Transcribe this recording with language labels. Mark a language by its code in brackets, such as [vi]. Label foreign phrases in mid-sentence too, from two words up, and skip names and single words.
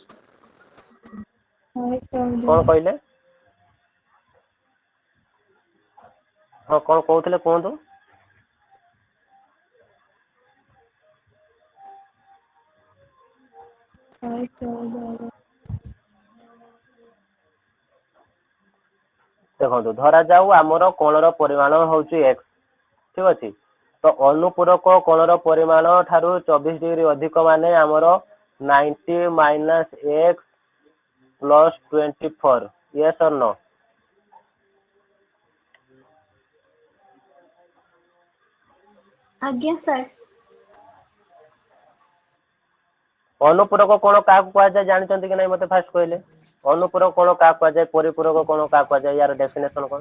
[or] କଣ କହିଲେ ହଁ କଣ କହୁଥିଲେ କୁହନ୍ତୁ ଦେଖନ୍ତୁ ଧରାଯାଉ ଆମର କୋଣର ପରିମାଣ ହଉଛି x ଠିକ ଅଛି ତ ଅନୁପୂରକ କୋଣର ପରିମାଣ ଠାରୁ 24 ଡିଗ୍ରୀ ଅଧିକ ମାନେ ଆମର 90 ମାଇନସ x ପ୍ଲସ 24 [en] yes or no [or] ଆଜ୍ଞା ସାର୍ ଅନୁପୂରକ କୋଣ କାହାକୁ କୁହାଯାଏ ଜାଣିଛନ୍ତି କି ନାଇଁ ମତେ ଫାଷ୍ଟ କହିଲେ ଅନୁପୂରକ କୋଣ କାହାକୁ କୁହାଯାଏ ପରିପୂରକ କୋଣ କାହାକୁ କୁହାଯାଏ ୟାର ଡେଫିନେସନ କଣ